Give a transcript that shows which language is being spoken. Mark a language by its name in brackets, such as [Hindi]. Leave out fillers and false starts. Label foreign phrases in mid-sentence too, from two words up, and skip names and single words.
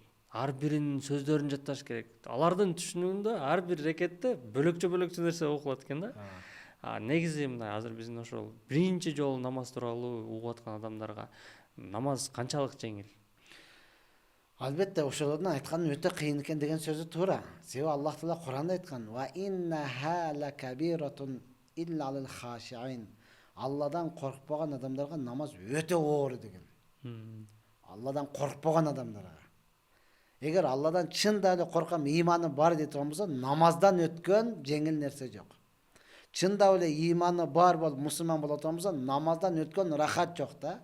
[Kyrgyz] Ар биринин сөздөрүн жатташ керек. Алардын түшүнүгүндө ар бир рекетте бөлөкчө нерсе окулат экен да. Негизи мындай азыр биздин ошол биринчи жолу намаз тууралуу угуп аткан адамдарга намаз канчалык жеңил? Албетте ошолордун айтканы өтө кыйын экен деген сөзү туура. Себеби Аллах Таала Куранда айткан: [Arabic] "وإنها لكبيرة إلا على الخاشعين." [Kyrgyz] Алладан коркпогон адамдарга намаз өтө оор деген. Алладан коркпогон адамдарга. Эгер Алладан чында эле коркам, иманы бар дейт болсо, намаздан өткөн жеңил нерсе жок. Чында эле иманы бар болуп мусулман болот болсо, намаздан өткөн рахат жок да.